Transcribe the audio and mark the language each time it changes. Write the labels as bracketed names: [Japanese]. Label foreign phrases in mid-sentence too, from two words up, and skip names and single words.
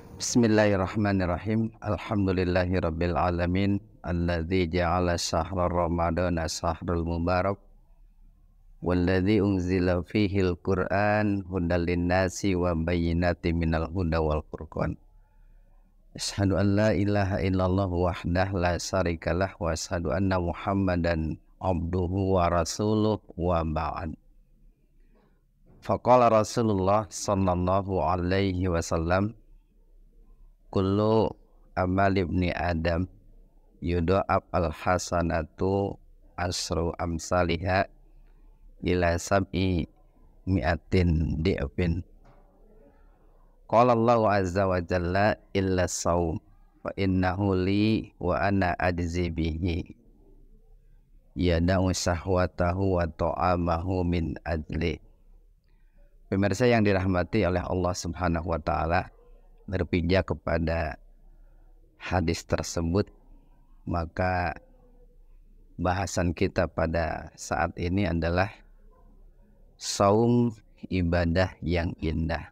[Arabic] بسم الله الرحمن الرحيم. الحمد لله رب العالمين الذي جعل شهر رمضان شهر المبارك والذي أنزل فيه القرآن هدى للناس وبينات من الهدى والفرقان. أشهد أن لا إله إلا الله وحده لا شريك له وأشهد أن محمدا عبده ورسوله وبعد. فقال رسول الله صلى الله عليه وسلم، كل عمل ابن آدم يضاعف الحسنة عشر أمثالها إلى سبع مائة ضعف. قال الله عز وجل إلا الصوم فإنه لي وأنا أجزي به يدع شهوته وطعامه من أجلي. [Indonesian] Pemirsa yang dirahmati oleh Allah [Arabic] سبحانه وتعالى, [Indonesian] berpijak kepada hadis tersebut, maka bahasan kita pada saat ini adalah saum, ibadah yang indah.